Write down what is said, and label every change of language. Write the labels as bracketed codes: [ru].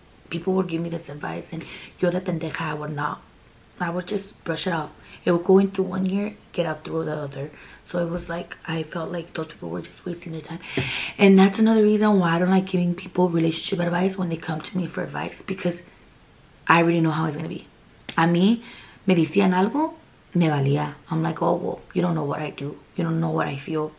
[en] People would give me this advice, and [es] yo de pendeja, [en] I would not. I would just brush it off. It would go in through one year, get out through the other. So it was like, I felt like those people were just wasting their time. And that's another reason why I don't like giving people relationship advice when they come to me for advice, because I already know how it's gonna be. [es] A mí me decían algo, me valía. [en] I'm like, oh, well, you don't know what I do. You don't know what I feel.